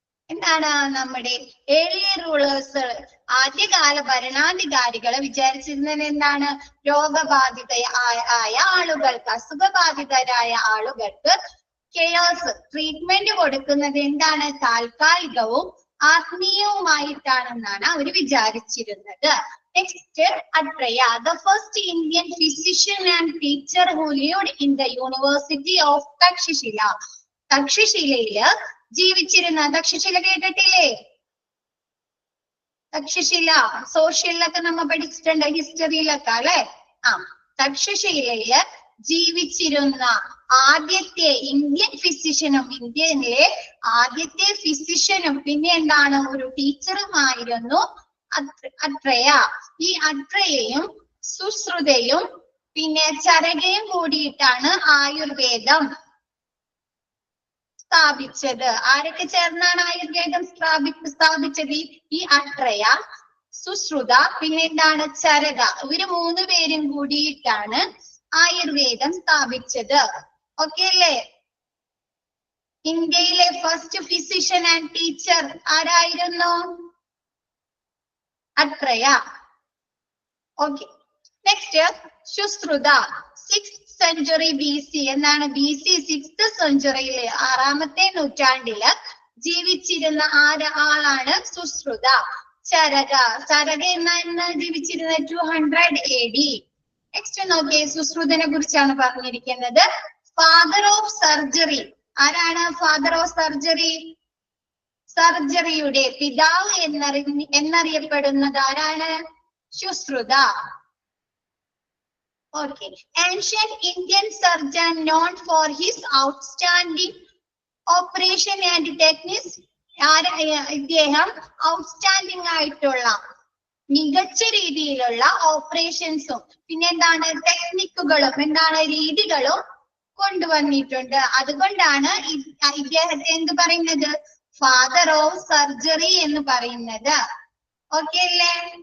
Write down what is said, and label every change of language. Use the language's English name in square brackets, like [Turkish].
[Malayalam] എന്താണ് നമ്മുടെ early rulers, ആദ്യകാല ഭരണാധികാരികളെ വിചാരിച്ചിരുന്നത് എന്താണ്? രോഗബാധിതയായ ആളുകൾക്ക്, അസുഖബാധിതരായ ആളുകൾക്ക് കെയർസ് ട്രീറ്റ്മെന്റ് കൊടുക്കുന്നത് എന്താണ്? താൽക്കാലികവും ആത്മീയവുമായിട്ടാണെന്നാണ് അവർ വിചാരിച്ചിരുന്നത്. [English] Next, Atreya, the first Indian physician and teacher who lived in the University of Takshashila. [Malayalam] തക്ഷശിലയില് ജീവിച്ചിരുന്ന, തക്ഷശില കേട്ടിട്ടില്ലേ? തക്ഷശില സോഷ്യലിലൊക്കെ നമ്മൾ പഠിച്ചിട്ടുണ്ട്, ഹിസ്റ്ററിയിലൊക്കെ അല്ലെ? തക്ഷശിലയില് ജീവിച്ചിരുന്ന ആദ്യത്തെ ഇന്ത്യൻ ഫിസിഷ്യനും, ഇന്ത്യയിലെ ആദ്യത്തെ ഫിസിഷ്യനും പിന്നെ എന്താണ് ഒരു ടീച്ചറുമായിരുന്നു അട്രയ. ഈ അട്രയയും സുശ്രുതയും പിന്നെ ചരകയും കൂടിയിട്ടാണ് ആയുർവേദം സ്ഥാപിച്ചത്. ആരൊക്കെ ചേർന്നാണ് ആയുർവേദം സ്ഥാപിച്ചത്? ഈ അട്രയ, സുശ്രുത പിന്നെ എന്താണ് ചരക. ഇവര് 3 പേരും കൂടിയിട്ടാണ് ആയുർവേദം സ്ഥാപിച്ചത്. ഓക്കെ അല്ലേ? ഇന്ത്യയിലെ ഫസ്റ്റ് ഫിസിഷ്യൻ ആൻഡ് ടീച്ചർ ആരായിരുന്നു? അട്രയ. Okay. [English] Next, Sushruta 6th century BC. [Malayalam] എന്താണ് BC 6th centuryയിലെ 6ാമത്തെ നൂറ്റാണ്ടില് ജീവിച്ചിരുന്ന ആളാണ് സുശ്രുത. ചരക എന്നാണ് ജീവിച്ചിരുന്നത് 200 AD. നെക്സ്റ്റ് നോക്കിയേ, സുശ്രുതനെ കുറിച്ചാണ് പറഞ്ഞിരിക്കുന്നത്. Father of surgery. ആരാണ് ഫാദർ ഓഫ് സർജറി? സർജറിയുടെ പിതാവ് എന്നറിയപ്പെടുന്നത് ആരാണ്? Sushruta. [English] Okay. Ancient Indian surgeon known for his outstanding operation and techniques. [Malayalam] ഇദ്ദേഹം ഔട്ട്സ്റ്റാൻഡിംഗ് ആയിട്ടുള്ള മികച്ച രീതിയിലുള്ള ഓപ്പറേഷൻസും പിന്നെ എന്താണ് ടെക്നിക്കുകളും എന്താണ് രീതികളും കൊണ്ടുവന്നിട്ടുണ്ട്. അതുകൊണ്ടാണ് ഇദ്ദേഹത്തെ എന്ത് പറയുന്നത്? ഫാദർ ഓഫ് സർജറി എന്ന് പറയുന്നത്. ഓക്കെ അല്ലേ?